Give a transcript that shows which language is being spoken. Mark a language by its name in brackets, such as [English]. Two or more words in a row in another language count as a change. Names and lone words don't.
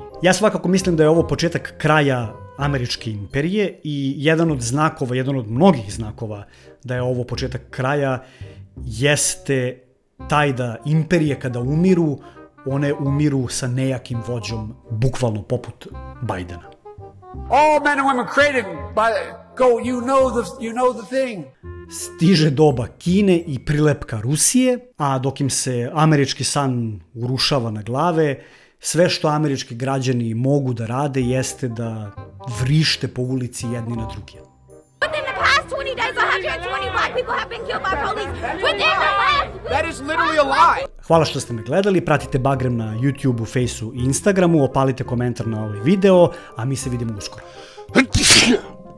[Serbian] Ja svakako mislim da je ovo početak kraja američke imperije i jedan od znakova, jedan od mnogih znakova da je ovo početak kraja jeste taj da imperije kada umiru, one umiru sa nejakim vođom, bukvalno poput Bidena. [English] All men and women created by you know the thing. [Serbian] Stiže doba Kine i prilepka Rusije, a dok im se američki san urušava na glave, sve što američki građani mogu da rade jeste da vrište po ulici jedni na druge. [English] Within the past 20 days, 120 black people have been killed by police. Within the last... That is literally a lie. [Serbian] Hvala što ste me gledali, pratite Bagrem na YouTubeu, Faceu i Instagramu, opalite komentar na ovaj video, a mi se vidimo uskoro.